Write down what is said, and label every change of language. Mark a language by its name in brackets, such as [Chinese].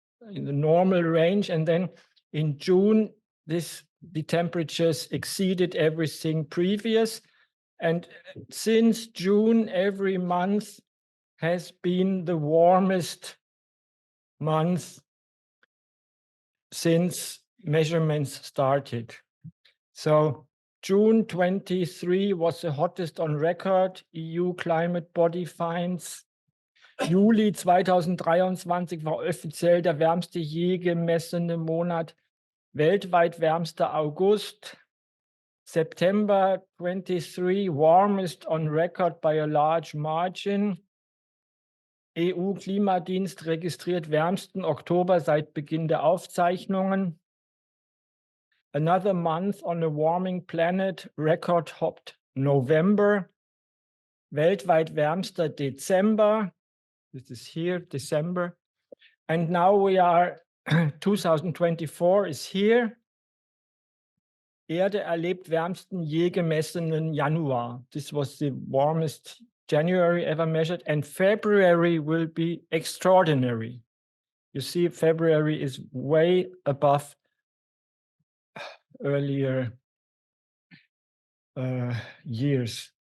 [English] normal range, and then in June, the temperatures exceeded everything previous, and since June, every month has been the warmest month since measurements started. So June 23 was the hottest on record, EU climate body finds. [German] Juli 2023 war offiziell der wärmste je gemessene Monat, weltweit wärmster August. [English] September 23, warmest on record by a large margin. [German] EU-Klimadienst registriert wärmsten Oktober seit Beginn der Aufzeichnungen. [English] Another month on a warming planet, record hopped November. [German] Weltweit wärmster Dezember. [English] This is here, December. And now we are, 2024 is here. [German] Erde erlebt wärmsten je gemessenen Januar. [English] This was the warmest January ever measured, and February will be extraordinary. You see, February is way above earlier years.